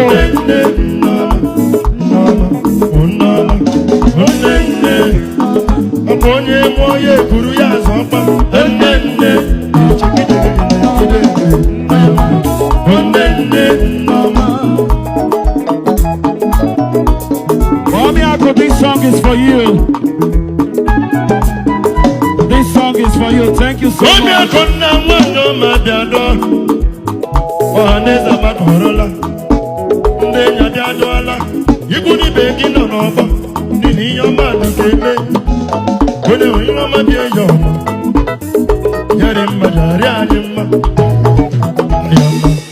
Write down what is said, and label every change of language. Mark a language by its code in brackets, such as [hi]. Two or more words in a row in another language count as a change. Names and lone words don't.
[ig] Nne, nne, nneọma, nneọma, nneọma. Nne, nne, ọ bụ onye mụọ ya ekuru ya azụ ọkpa. Nne, nne, nne, nne, nne, nne, nne, nne, nneọma. [en] Mommy Aku, this song is for you. This song is for you. Thank you so Mommy much. [ig] Aku nna nwa nneọma bịa dọọ. Ọha na eze agbakọrọla. Ndị enyi abịa dọọla. Ikwu na ibe gị nọ n'ọgbọ. N'ihi ihe ọma dị ka eme. Onye hụ ihe ọma bịa ya ọma. Ya dị mma, ya rịa anyị mma. Ya mma.